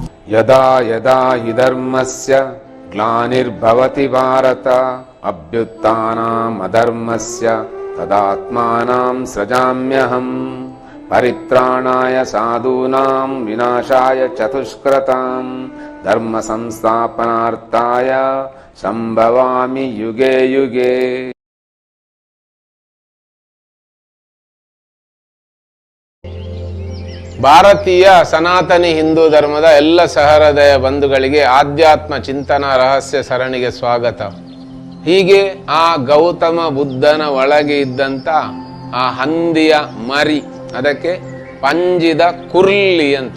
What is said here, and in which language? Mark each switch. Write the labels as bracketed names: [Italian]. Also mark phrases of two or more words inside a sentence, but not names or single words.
[Sanskrit] ಯದಾ ಯದಾ ಹಿ ಧರ್ಮಸ್ಯ ಗ್ಲಾನಿರ್ಭವತಿ ಭಾರತ ಅಭ್ಯುತ್ಥಾನಂ ಅಧರ್ಮಸ್ಯ ತದಾತ್ಮಾನಂ ಸೃಜಾಮ್ಯಹಂ ಪರಿತ್ರಾಣಾಯ ಸಾಧೂನಾಂ ವಿನಾಶಾಯ ಚತುಷ್ಕೃತಾಂ ಧರ್ಮ ಸಂಸ್ಥಾಪನಾರ್ಥಾಯ ಸಂಭವಾಮಿ ಯುಗೆ ಯುಗೆ. [Kannada] ಭಾರತೀಯ ಸನಾತನಿ ಹಿಂದೂ ಧರ್ಮದ ಎಲ್ಲ ಸಹೃದಯ ಬಂಧುಗಳಿಗೆ ಆಧ್ಯಾತ್ಮ ಚಿಂತನ ರಹಸ್ಯ ಸರಣಿಗೆ ಸ್ವಾಗತ. ಹೀಗೆ ಆ ಗೌತಮ ಬುದ್ಧನ ಒಳಗೆ ಇದ್ದಂಥ ಆ ಹಂದಿಯ ಮರಿ, ಅದಕ್ಕೆ ಪಂಜಿದ ಕುರ್ಲಿ ಅಂತ.